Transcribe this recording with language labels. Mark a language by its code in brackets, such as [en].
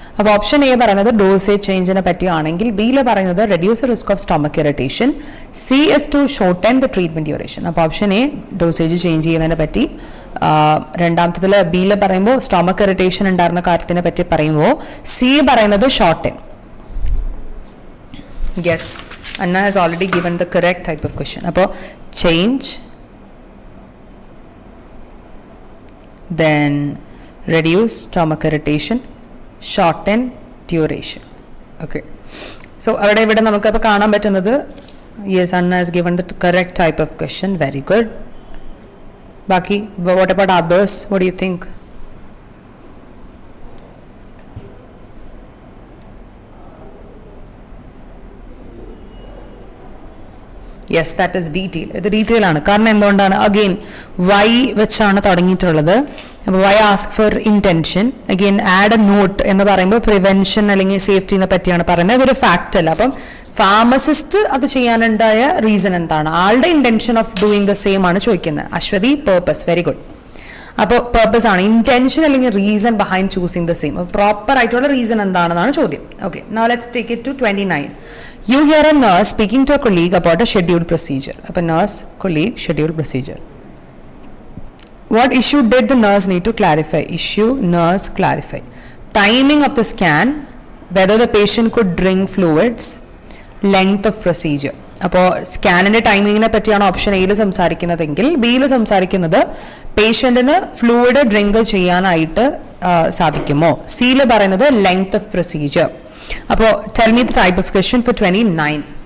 [ml] അപ്പോൾ option A പറയുന്നത് dosage ചേഞ്ചിനെ പറ്റിയാണെങ്കിൽ, ബിയിൽ പറയുന്നത് [en] Reduce risk of stomach irritation, C is to shorten the treatment duration. [ml] അപ്പോൾ ഓപ്ഷൻ എ ഡോസേജ് ചേഞ്ച് ചെയ്യുന്നതിനെ പറ്റി, രണ്ടാമത്തതിൽ ബിയിൽ പറയുമ്പോൾ സ്റ്റൊമക് ഇറിറ്റേഷൻ ഉണ്ടായിരുന്ന കാര്യത്തിനെ പറ്റി പറയുമ്പോൾ സി പറയുന്നത് shorten. [en] Yes, Anna has already given the correct type of question. അപ്പോൾ change, then reduce stomach irritation, shorten duration. Okay, so [ml] ഇവിടെ നമുക്ക് അപ്പോൾ കാണാൻ പറ്റുന്നത് [en] yes, Anna has given the correct type of question. Very good. ബാക്കി what about others? What do you think? Yes, that is detail. [ml] ഇത് detail ആണ്. കാരണം എന്തുകൊണ്ടാണ്? അഗെയിൻ വൈ വെച്ചാണ് തുടങ്ങിയിട്ടുള്ളത്. അപ്പോൾ Y ask for intention, again add A not എന്ന് പറയുമ്പോൾ prevention അല്ലെങ്കിൽ സേഫ്റ്റിനെ പറ്റിയാണ് പറയുന്നത്. അതൊരു ഫാക്റ്റ് അല്ല. അപ്പം ഫാർമസിസ്റ്റ് അത് ചെയ്യാനുണ്ടായ റീസൺ എന്താണ്, ആളുടെ [en] intention of doing the same [ml] ആണ് ചോദിക്കുന്നത്. അശ്വതി, പേർപ്പസ്. Very good. അപ്പോൾ പേർപ്പസ് ആണ്. ഇന്റൻഷൻ അല്ലെങ്കിൽ reason behind choosing the same, proper ആയിട്ടുള്ള റീസൺ എന്താണെന്നാണ് ചോദ്യം. [en] Okay, now let's take it to 29. You hear a nurse speaking to a colleague about a scheduled procedure. അപ്പോൾ nurse, colleague, scheduled procedure. What issue did the nurse need to clarify? Issue, nurse, clarify. Timing of the scan, whether the patient could drink fluids, length of procedure. [ml] അപ്പോൾ സ്കാനിൻ്റെ ടൈമിങ്ങിനെ പറ്റിയാണ് option എയിൽ സംസാരിക്കുന്നതെങ്കിൽ ബിയിൽ സംസാരിക്കുന്നത് പേഷ്യൻറ്റിന് fluid drink ചെയ്യാനായിട്ട് സാധിക്കുമോ. സിയിൽ പറയുന്നത് ലെങ്ത് ഓഫ് പ്രൊസീജിയർ. അപ്പോൾ [en] Tell me the type of question for 29.